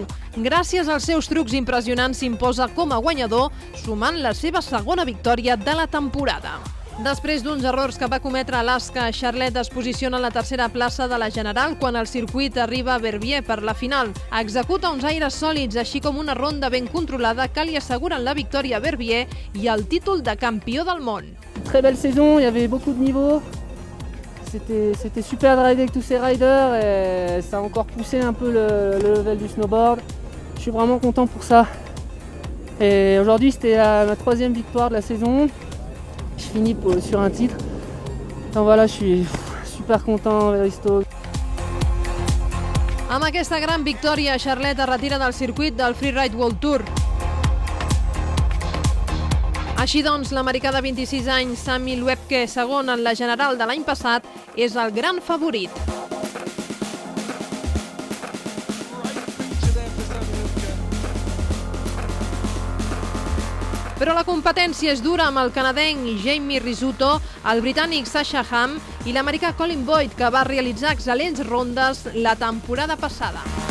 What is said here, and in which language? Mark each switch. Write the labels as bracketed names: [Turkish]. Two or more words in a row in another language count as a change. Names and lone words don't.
[Catalan] Gràcies als seus trucs impressionants s'imposa com a guanyador, sumant la seva segona victòria de la temporada. Després d'uns errors que va cometre a Alaska, Charlet es posiciona en la tercera plaça de la general quan el circuit arriba a Verbier per la final. Executa uns aires sòlids, així com una ronda ben controlada que li asseguren la victòria a Verbier i el títol de campió del món. [French] Très belle saison, il y avait beaucoup de niveaux. C'était super de rider avec tous ces riders et ça a encore poussé un peu le level du snowboard. Je suis vraiment content pour ça. Et aujourd'hui c'était ma 3e victoire de la saison. Je finis sur un titre. Donc voilà, je suis super content, [English] very stoked. [Catalan] Amb aquesta gran victòria, Charlet es retira del circuit del Freeride World Tour. Així doncs, l'americà de 26 anys, Sammy Lwepke, segon en la general de l'any passat, és el gran favorit. Però la competència és dura amb el canadenc Jamie Rizzuto, el britànic Sasha Ham i l'americà Colin Boyd, que va realitzar excel·lents rondes la temporada passada.